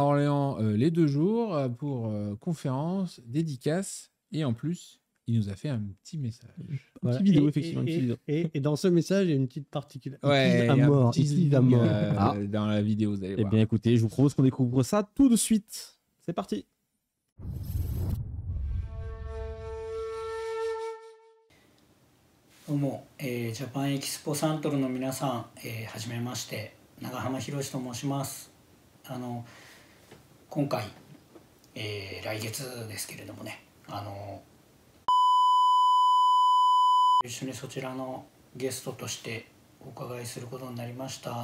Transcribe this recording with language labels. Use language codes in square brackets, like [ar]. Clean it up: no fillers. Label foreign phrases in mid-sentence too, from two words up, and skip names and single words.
[fr] à Orléans les 2 jours pour conférences, dédicaces, et en plus il nous a fait un petit message. Voilà. Petite vidéo, Et- effectivement. une et- petite vidéo. Et dans ce message, il y a une petite particularité. Ouais, à il y a un mort. petit Il zing, à mort. Ah. dans la vidéo, vous allez Eh voir. bien, écoutez, je vous propose qu'on découvre ça tout de suite. C'est parti. [ja] どうも、ジャパンエキスポサントルの皆さん、はじめまして、長浜博と申します。今回、来月ですけれどもね、一緒にそちらのゲストとしてお伺いすることになりました。